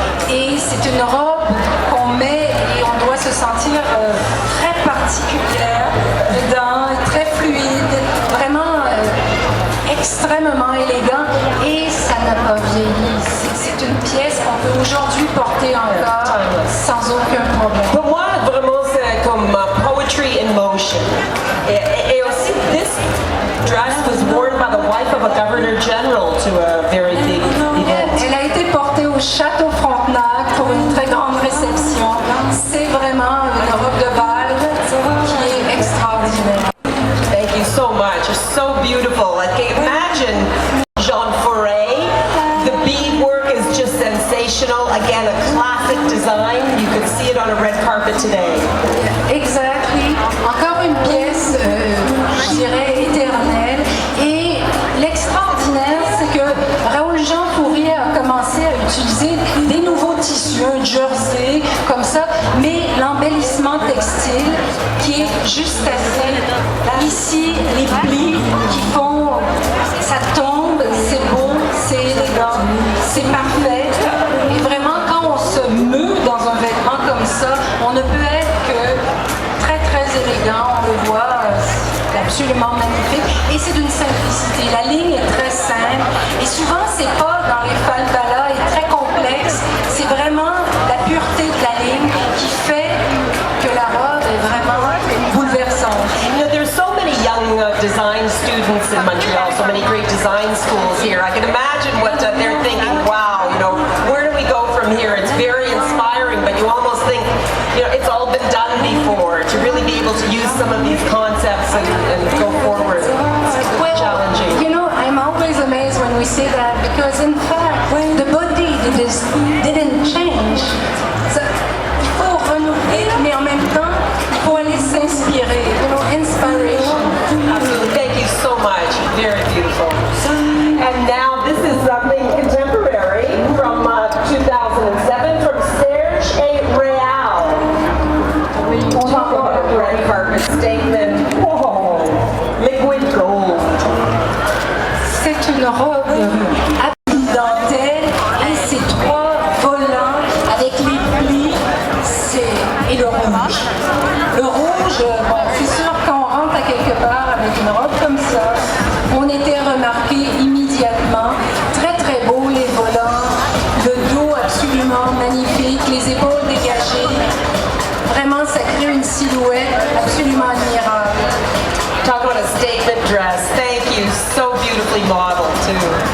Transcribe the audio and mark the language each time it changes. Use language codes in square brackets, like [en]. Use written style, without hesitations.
[fr] Et c'est une robe qu'on met et on doit se sentir très particulière dedans, très fluide, vraiment extrêmement élégant et ça n'a pas vieilli. C'est une pièce qu'on peut aujourd'hui porter encore sans aucun problème. Pour moi, vraiment, c'est comme [en] poetry in motion. [fr] Et aussi, [en] this dress was worn by the wife of a governor general to a very big event. [fr] Elle a été portée au Château Frontenac pour une très grande réception. C'est vraiment une robe de bal qui est extraordinaire. [en] Thank you so much. It's so beautiful. Like, imagine Jean Foray. The beadwork is just sensational. Again, a classic design. You could see it on a red carpet today. Exactly. [fr] Encore une pièce, je dirais, éternelle. Et l'extraordinaire, c'est que Raoul Jean Fourier a commencé à utiliser des nouveaux tissus, un jersey comme ça, mais l'embellissement textile qui est juste assez. Ici, les plis qui font, ça tombe, c'est beau, c'est élégant, c'est parfait. Et vraiment, quand on se meut dans un vêtement comme ça, on ne peut être que très très élégant, on le voit, c'est absolument magnifique. Et c'est d'une simplicité, la ligne est très simple. Et souvent, c'est pas dans les falbalas et très complexe, c'est vraiment la pureté de la ligne qui fait que la robe est vraiment bouleversante. [en] You know, there's so many young design students in Montreal, so many great design schools here. I can imagine what they're thinking. Wow, you know, where do we go from here? It's very inspiring, but you almost think, you know, it's all been done before. To really be able to use some of these concepts and go forward. It's challenging. You know, I'm always amazed when we say that because in fact, the body didn't change. [fr] So, il faut renouveler, mais en même temps, il faut aller s'inspirer. [en] You know, inspiration. Absolutely. Thank you so much. Very beautiful. And now this is something contemporary from 2007 from Serge A. Real. We'll talk about a red carpet statement. Whoa, liquid gold. [fr] C'est une robe à dentelle et ces trois volants avec les plis, et le rouge. Le rouge, bon, c'est sûr quand on rentre à quelque part avec une robe comme ça, on était remarqué immédiatement. Très très beau les volants, le dos absolument magnifique, les épaules dégagées. Vraiment, ça crée une silhouette absolument admirable. [en] Talk about a statement dress. Thank you. So beautifully modeled too.